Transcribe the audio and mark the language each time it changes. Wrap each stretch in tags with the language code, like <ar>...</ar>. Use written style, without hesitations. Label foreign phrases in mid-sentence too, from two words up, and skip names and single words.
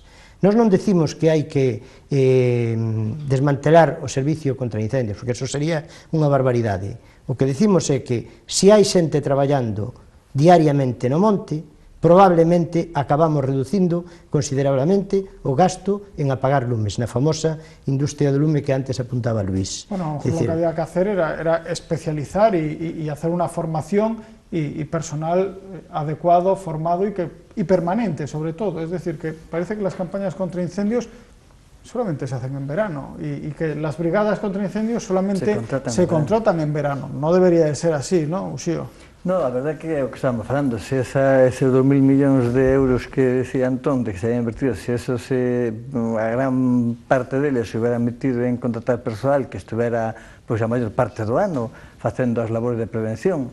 <gl>Nós non decimos que hai que desmantelar o servicio contra incendios, porque eso sería unha barbaridade. O que decimos é que se hai xente traballando diariamente no monte, probablemente acabamos reducindo considerablemente o gasto en apagar lumes, na famosa industria do lume que antes apuntaba Luis.</gl> <es>Bueno, lo que había que hacer era especializar y hacer una formación y personal adecuado, formado y permanente, sobre todo. Es decir, que parece que las campañas contra incendios solamente se hacen en verano y que las brigadas contra incendios solamente se contratan en verano. No debería de ser así, ¿no, Uxío?</es> <gl>No, a verdade que é o que estamos falando, se ese 2.000 millóns de euros que decía Antón, de que se habían invertido, se eso a gran parte deles</gl> <es>se hubiera metido</es> <gl>en contratar persoal que estuvera pois, a maior parte do ano facendo as labores de prevención.</gl>